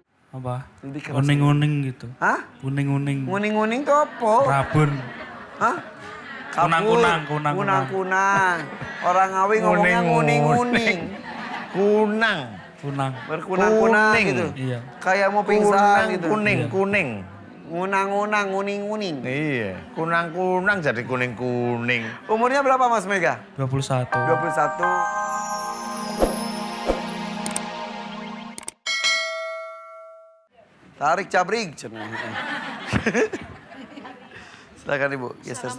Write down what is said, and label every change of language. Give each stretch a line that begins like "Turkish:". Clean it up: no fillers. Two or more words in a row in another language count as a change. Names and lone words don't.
Indonesian: Apa? Lebih keras. Uning-uning gitu. Hah? Uning-uning. Nguning-nguning tuh apa? Rabun. Hah? Kunang-kunang, Kabur. kunang-kunang. Kunang-kunang. Orang Ngawi ngomongnya nguning-nguning. Kunang. Kunang. Berkunang-kunang Kuning. gitu. Iya. Kayak mau Kunang, pingsan gitu. kuning, Iya. kuning. Ngunang-ngunang, nguning-nguning. Iya, kunang-kunang jadi kuning-kuning. Umurnya berapa Mas Mega? 21. 21. Tarik cabring. Silakan Ibu. Geser sedikit.